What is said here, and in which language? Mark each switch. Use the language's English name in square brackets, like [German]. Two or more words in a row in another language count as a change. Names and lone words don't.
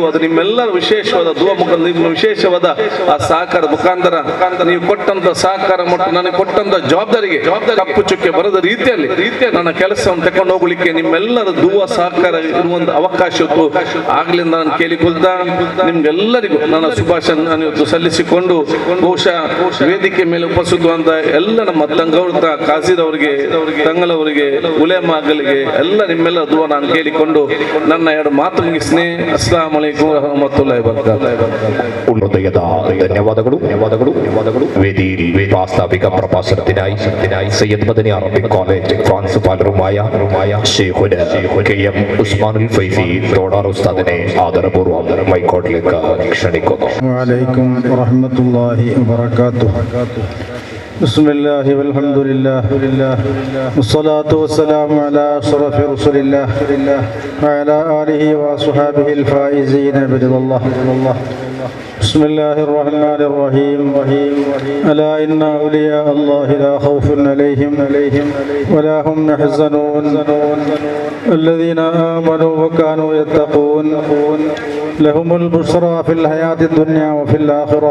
[Kannada] ಅದು ನಿಮ್ಮೆಲ್ಲರ ವಿಶೇಷವಾದ ದುವಾ ಮುಖಾಂತರ, ನಿಮ್ಮ ವಿಶೇಷವಾದ ಆ ಸಹಕಾರ ಮುಖಾಂತರ ನೀವು ಕೊಟ್ಟಂತ ಸಹಕಾರ ಮತ್ತು ನನಗೆ ಕೊಟ್ಟಂತ ಜವಾಬ್ದಾರಿಗೆ ಕಪ್ಪು ಚುಕ್ಕೆ ಬರದ ರೀತಿಯಲ್ಲಿ ನನ್ನ ಕೆಲಸವನ್ನು ತಕೊಂಡು ಹೋಗ್ಲಿಕ್ಕೆ ನಿಮ್ಮೆಲ್ಲರ ದುವಾ ಸಹಕಾರ ಇರುವಂತ ಅವಕಾಶ ಆಗ್ಲಿಂದ ನಾನು ಕೇಳಿಕೊಳ್ತಾ ನಿಮ್ಗೆಲ್ಲರಿಗೂ ನನ್ನ ಶುಭಾಶಯ ನಾನು ಇವತ್ತು ಸಲ್ಲಿಸಿಕೊಂಡು ಬಹುಶಃ ವೇದಿಕೆ ಮೇಲೆ ಉಪಸ್ಥಿತವಂತ ಎಲ್ಲ ನಮ್ಮ ತಂಗೌರ್ತ ಕಾಸಿರ್ ಅವರಿಗೆ, ತಂಗಲವರಿಗೆ, ಉಲೇಮಾಗಳಿಗೆ ಎಲ್ಲ ನಿಮ್ಮೆಲ್ಲ ದುವಾ ನಾನು ಕೇಳಿಕೊಂಡು ನನ್ನ ಎರಡು ಮಾತು ಮುಗಿಸ್ತೀನಿ. [Arabic] السلام عليكم ورحمة الله وبركاته. [Kannada] ಹೃದಯದ ಧನ್ಯವಾದಗಳು. [Malayalam] ವೇದಿയിൽ പ്രാസ്താവിക പ്രഭാഷണത്തിനായി സയ്യിദ് മദനി അറബിക് കോളേജ് പ്രിൻസിപ്പാലുമായ ഷെയ്ഖുന കെ.എം. ഉസ്മാനുൽ ഫൈസി തോടാർ ഉസ്താദിനെ ആദരപൂർവ്വം മൈക്കോട്ടിലേക്ക് ക്ഷണിക്കുന്നു. [Arabic] وعليكم ورحمة الله وبركاته. بسم الله والحمد لله والصلاة والسلام على أشرف رسول الله وعلى آله وأصحابه الفائزين برضى الله. بسم الله الرحمن الرحيم. ألا إن أولياء الله لا خوف عليهم ولا هم يحزنون الذين آمنوا وكانوا يتقون لهم البشرى في الحياة الدنيا وفي الآخرة.